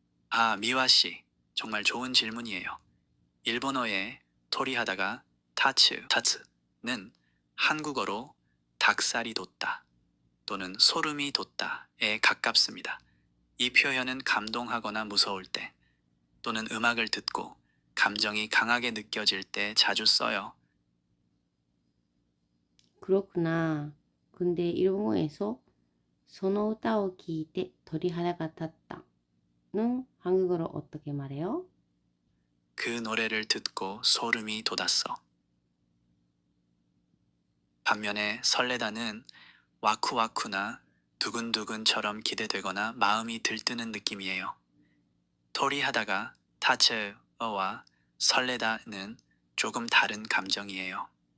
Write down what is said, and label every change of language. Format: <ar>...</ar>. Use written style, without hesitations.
<ko>아, 미화 씨, 정말 좋은 질문이에요. 일본어의 토리하다가 타츠는 한국어로 닭살이 돋다 또는 소름이 돋다에 가깝습니다. 이 표현은 감동하거나 무서울 때 또는 음악을 듣고 감정이 강하게 느껴질 때 자주 써요. 그렇구나. 근데 일본어에서</ko> <ja>その歌を聴いて 鳥肌が 立った</ja> <ko>는 한국어로 어떻게 말해요? 그 노래를 듣고 소름이 돋았어. 반면에 설레다는 와쿠와쿠나 두근두근처럼 기대되거나 마음이 들뜨는 느낌이에요. 토리하다가 타츠어와 설레다는 조금 다른 감정이에요.</ko>